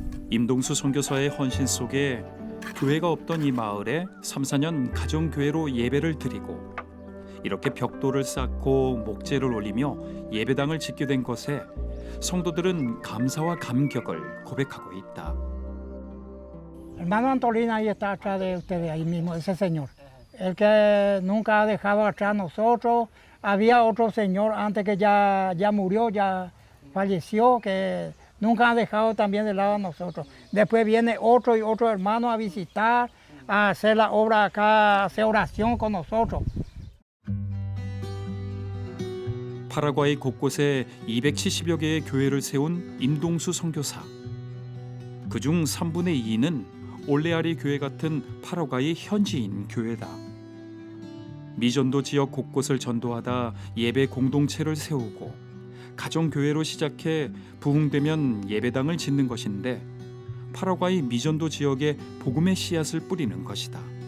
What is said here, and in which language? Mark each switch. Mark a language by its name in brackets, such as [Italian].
[Korean] 임동수 선교사의 헌신 속에 교회가 없던 이 마을에 3, 4년 가정교회로 예배를 드리고 이렇게 벽돌을 쌓고 목재를 올리며 예배당을 짓게 된 것에 성도들은 감사와 감격을 고백하고 있다. [Spanish] Hermano Antolina ahí está atrás de ustedes, ahí mismo, ese señor. El que nunca ha dejado atrás a nosotros. Había otro señor antes que ya murió, ya falleció, que nunca ha dejado también de lado a nosotros. Después viene otro y otro hermano a visitar, a hacer la obra acá, a hacer oración con nosotros. [Korean] 파라과이 곳곳에 270여 개의 교회를 세운 임동수 선교사. 그중 3분의 2는 올레아리 교회 같은 파라과이 현지인 교회다. 미전도 지역 곳곳을 전도하다 예배 공동체를 세우고 가정교회로 시작해 부흥되면 예배당을 짓는 것인데, 파라과이 미전도 지역에 복음의 씨앗을 뿌리는 것이다.